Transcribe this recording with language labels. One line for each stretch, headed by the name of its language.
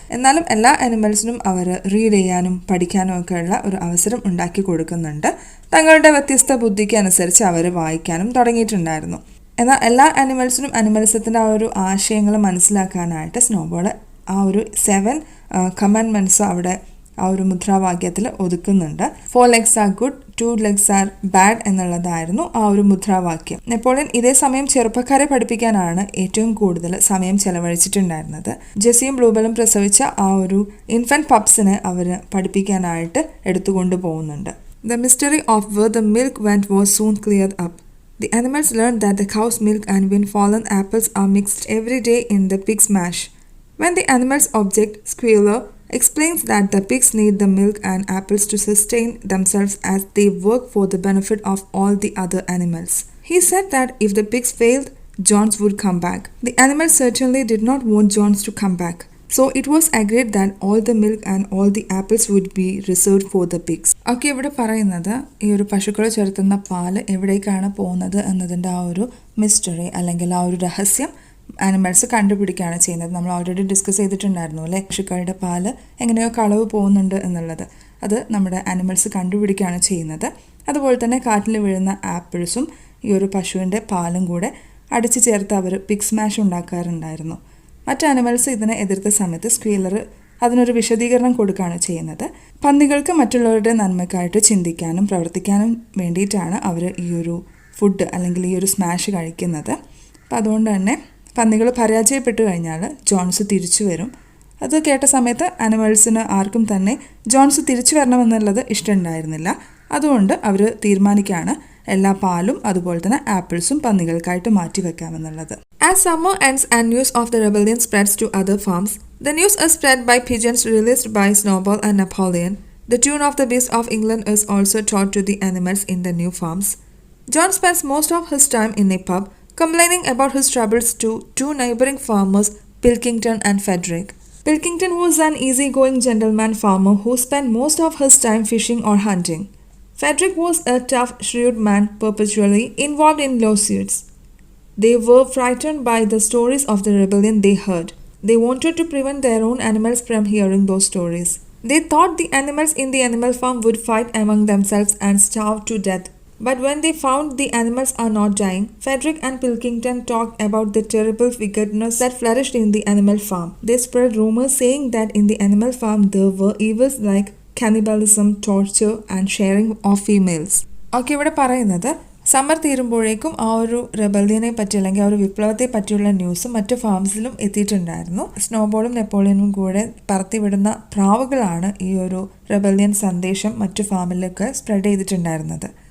Malayalam: എന്നാലും എല്ലാ അനിമൽസിനും അവർ റീഡ് ചെയ്യാനും പഠിക്കാനും ഒക്കെയുള്ള ഒരു അവസരം ഉണ്ടാക്കി കൊടുക്കുന്നുണ്ട്. തങ്ങളുടെ വ്യത്യസ്ത ബുദ്ധിക്ക് അനുസരിച്ച് അവർ വായിക്കാനും തുടങ്ങിയിട്ടുണ്ടായിരുന്നു. എന്നാൽ എല്ലാ അനിമൽസിനും അനിമൽസത്തിൻ്റെ ആ ഒരു ആശയങ്ങൾ മനസ്സിലാക്കാനായിട്ട് സ്നോബോൾ ആ ഒരു 7 കമാൻഡ്മെൻറ്റ്സ് അവിടെ ആ ഒരു മുദ്രാവാക്യത്തിൽ ഒതുക്കുന്നുണ്ട്.
English: 4 legs are good, 2 legs are bad
Malayalam: എന്നുള്ളതായിരുന്നു ആ ഒരു മുദ്രാവാക്യം. നെപ്പോളിയൻ ഇതേ സമയം ചെറുപ്പക്കാരെ പഠിപ്പിക്കാനാണ് ഏറ്റവും കൂടുതൽ സമയം ചെലവഴിച്ചിട്ടുണ്ടായിരുന്നത്. ജെസിയും ബ്ലൂബെലും പ്രസവിച്ച ആ ഒരു ഇൻഫന്റ് പപ്സിനെ അവർ പഠിപ്പിക്കാനായിട്ട് എടുത്തുകൊണ്ട് പോകുന്നുണ്ട്.
English: The mystery of where the milk went was soon cleared up. The animals learned that the cow's milk and wind-fallen apples are mixed every day in the pig's mash. When the animals object, Squealer explains that the pigs need the milk and apples to sustain themselves as they work for the benefit of all the other animals. He said that if the pigs failed, Johns would come back. The animals certainly did not want Johns to come back. So it was agreed that all the milk and all the apples would be reserved for the pigs.
Malayalam: Okay, ഇവിടെ പറയുന്നത് ഈ ഒരു പശുക്കൾ ചേർത്തുന്ന പാല് എവിടേക്കാണ് പോകുന്നത് എന്നതിൻ്റെ ആ ഒരു മിസ്റ്ററി അല്ലെങ്കിൽ ആ ഒരു രഹസ്യം ആനിമൽസ് കണ്ടുപിടിക്കുകയാണ് ചെയ്യുന്നത്. നമ്മൾ ഓൾറെഡി ഡിസ്കസ് ചെയ്തിട്ടുണ്ടായിരുന്നു അല്ലേ, പശുക്കളുടെ പാല് എങ്ങനെയോ കളവ് പോകുന്നുണ്ട് എന്നുള്ളത്. അത് നമ്മുടെ ആനിമൽസ് കണ്ടുപിടിക്കുകയാണ് ചെയ്യുന്നത്. അതുപോലെ തന്നെ കാട്ടിൽ വീഴുന്ന ആപ്പിൾസും ഈ ഒരു പശുവിൻ്റെ പാലും കൂടെ അടിച്ചു ചേർത്ത് അവർ പിഗ് സ്മാഷ് ഉണ്ടാക്കാറുണ്ടായിരുന്നു. മറ്റ് ആനിമൽസ് ഇതിനെ എതിർത്ത സമയത്ത് സ്ക്വീലർ അതിനൊരു വിശദീകരണം കൊടുക്കുകയാണ് ചെയ്യുന്നത്. പന്നികൾക്ക് മറ്റുള്ളവരുടെ നന്മയ്ക്കായിട്ട് ചിന്തിക്കാനും പ്രവർത്തിക്കാനും വേണ്ടിയിട്ടാണ് അവർ ഈ ഒരു ഫുഡ് അല്ലെങ്കിൽ ഈ ഒരു സ്മാഷ് കഴിക്കുന്നത്. അപ്പോൾ അതുകൊണ്ട് തന്നെ പന്നികൾ പരാജയപ്പെട്ടു കഴിഞ്ഞാൽ ജോൺസ് തിരിച്ചു വരും. അത് കേട്ട സമയത്ത് ആനിമൽസിന് ആർക്കും തന്നെ ജോൺസ് തിരിച്ചു വരണമെന്നുള്ളത് ഇഷ്ടമുണ്ടായിരുന്നില്ല. അതുകൊണ്ട് അവർ തീരുമാനിക്കുകയാണ് എല്ലാ പാലും അതുപോലെ തന്നെ ആപ്പിൾസും പന്നികൾക്കായിട്ട് മാറ്റിവെക്കാമെന്നുള്ളത്.
English: As summer ends and news of the rebellion spreads to other farms, the news is spread by pigeons released by Snowball and Napoleon. The tune of the Beast of England is also taught to the animals in the new farms. John spends most of his time in a pub, complaining about his troubles to 2 neighboring farmers, Pilkington and Frederick. Pilkington was an easygoing gentleman farmer who spent most of his time fishing or hunting. Frederick was a tough, shrewd man perpetually involved in lawsuits. They were frightened by the stories of the rebellion they heard. They wanted to prevent their own animals from hearing those stories. They thought the animals in the animal farm would fight among themselves and starve to death. But when they found the animals are not dying, Frederick and Pilkington talked about the terrible wickedness that flourished in the animal farm. They spread rumors saying that in the animal farm there were evils like cannibalism, torture and sharing of females.
Malayalam: Okay, ഇവിടെ പറയുന്നത് summer തീരുമ്പോഴേക്കും ആ ഒരു റെബല്യനെ പറ്റി അല്ലെങ്കിൽ ആ ഒരു വിപ്ലവത്തെ പറ്റിയുള്ള news മറ്റ് ഫാംസിലും എത്തിയിട്ടുണ്ടായിരുന്നു. സ്നോബോളും നെപ്പോളിയനും കൂടെ പറത്തിവിടുന്ന പ്രാവുകളാണ് ഈ ഒരു റെബല്യൻ സന്ദേശം മറ്റു ഫാമിലൊക്കെ സ്പ്രെഡ് ചെയ്തിട്ടുണ്ടായിരുന്നത്.